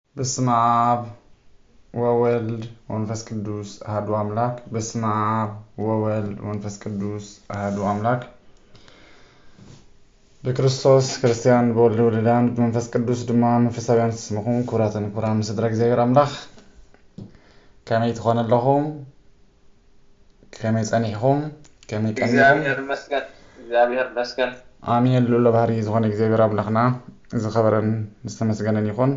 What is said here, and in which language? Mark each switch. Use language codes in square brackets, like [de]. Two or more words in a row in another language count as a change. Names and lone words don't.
[gez] በስመ አብ ወወልድ ወመንፈስ ቅዱስ አሐዱ አምላክ። በስመ አብ ወወልድ ወመንፈስ ቅዱስ አሐዱ አምላክ። [ti] በክርስቶስ ክርስቲያን በወልድ ወልዳን በመንፈስ ቅዱስ ድማ መንፈሳውያን ስምኹም ክብራትን ክብራን ምስድረ እግዚአብሔር አምላክ ከመይ ትኾነለኹም ከመይ ጸኒሕኹም ከመይ ቀኒሕኹም [am] እግዚአብሔር ይመስገን [ti] አሜን። ልዑለ ባህሪ ዝኾነ እግዚአብሔር አምላክና ዝኸበረን ዝተመስገነን ይኹን።